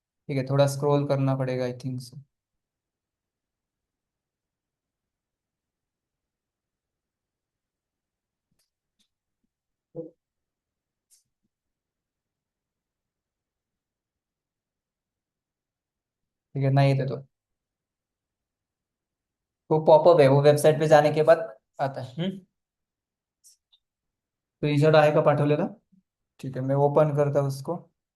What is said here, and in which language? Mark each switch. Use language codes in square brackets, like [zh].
[hi] ठीक है, थोड़ा स्क्रॉल करना पड़ेगा आई थिंक सो. ठीक है, नहीं थे तो पॉपअप है, वो वेबसाइट पे जाने के बाद आता है. [mr] तो रिझल्ट आहे का पाठवलेला? [hi] ठीक है, मैं ओपन करता हूँ उसको.